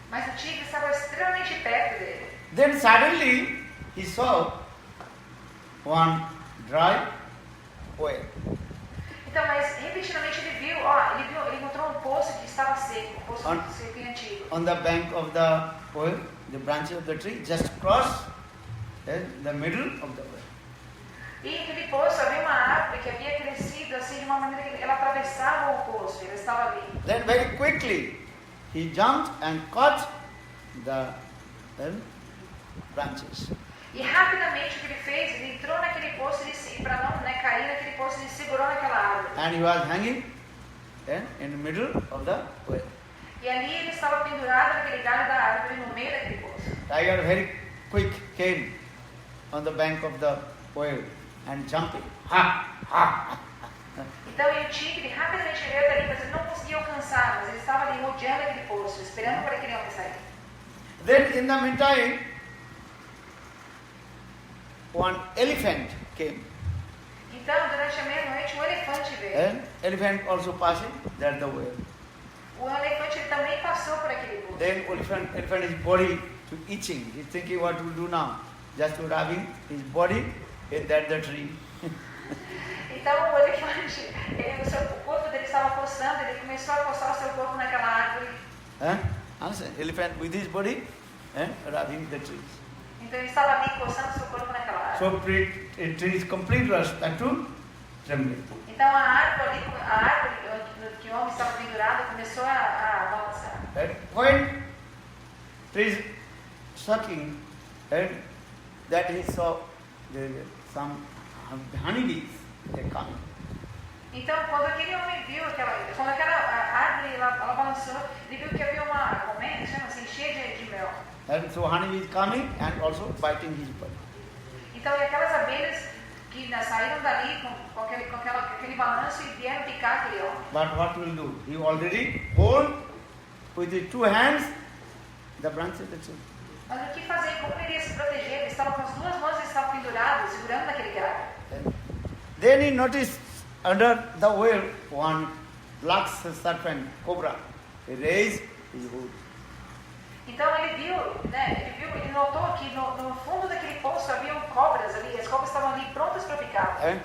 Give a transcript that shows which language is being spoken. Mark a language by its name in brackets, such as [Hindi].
[Portuguese] Mas o tigre estava extremamente perto dele. [English] Then suddenly he saw one dry well. [Portuguese] Então, mas repentinamente ele encontrou um poço que estava seco, um poço seco e antigo. [English] On the bank of the well, the branches of the tree just cross the middle of the well. [Portuguese] E naquele poço havia uma árvore que havia crescido assim de uma maneira que ela atravessava o poço, ela estava ali. [English] Then very quickly he jumped and caught the branches. [Portuguese] E rapidamente o que ele fez, ele entrou naquele poço e para não cair naquele poço, ele segurou naquela árvore. [English] And he was hanging in the middle of the well. [Portuguese] E ali ele estava pendurado naquele galho da árvore no meio daquele poço. [English] Tiger very quick came on the bank of the well and jumping. [Portuguese] Então e o tigre rapidamente veio dali, mas ele não conseguia alcançar, mas ele estava ali rodeando aquele poço, esperando para aquele homem sair. [English] Then in the meantime, one elephant came. [Portuguese] Então, durante a meia-noite, um elefante veio. [English] Elephant also passing there the way. [Portuguese] O elefante ele também passou por aquele poço. [English] Then elephant is body to itching. He's thinking what to do now. Just to rubbing his body in that the tree. [Portuguese] Então o elefante, o corpo dele estava coçando, ele começou a coçar o seu corpo naquela árvore. [English] Elephant with his body rubbing the trees. [Portuguese] Então ele estava ali coçando o seu corpo naquela árvore. [English] So tree is complete rust back to trembling. [Portuguese] Então a árvore que o homem estava pendurado começou a balançar. [English] When tree is sucking, that he saw some honeybees they coming. [Portuguese] Então quando aquele homem viu quando aquela árvore ela balançou, ele viu que havia uma colmeia, chama assim, cheia de mel. [English] And so honeybees coming and also biting his body. [Portuguese] Então aquelas abelhas que saíram dali com aquele balanço e vieram picar aquele homem. [English] But what will do? He already hold with his two hands the branches of the tree. [Portuguese] Mas o que fazer? Como ele iria se proteger? Ele estava com as duas mãos e estava pendurado, segurando naquele galho. [English] Then he noticed under the well one black serpent, cobra. He raised his hood. [Portuguese] Então ele notou que no fundo daquele poço haviam cobras ali, as cobras estavam ali prontas para picar.